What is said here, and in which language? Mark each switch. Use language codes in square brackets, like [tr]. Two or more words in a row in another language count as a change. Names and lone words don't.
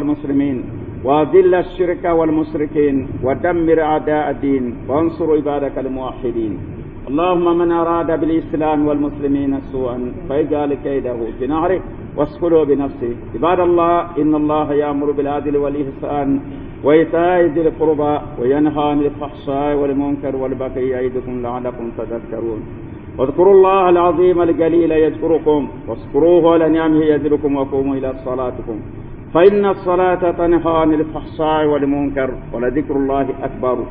[ar] المسلمين وأذل الشرك والمشركين ودمر أعداء الدين وانصر عبادك الموحدين اللهم من أراد بالإسلام وال المسلمين سوءا فاجعل كيده في نحره واشغله بنفسه عباد الله إن الله يأمر بالعدل والإحسان وإيتاء ذي القربى وينهى عن الفحشاء والمنكر والبغي يعظكم لعلكم تذكرون واذكروا الله العظيم الجليل يذكركم واشكروه على نعمه يزدكم وقوموا إلى صلاتكم فإن الصلاة تنهى عن الفحشاء والمنكر ولذكر الله أكبر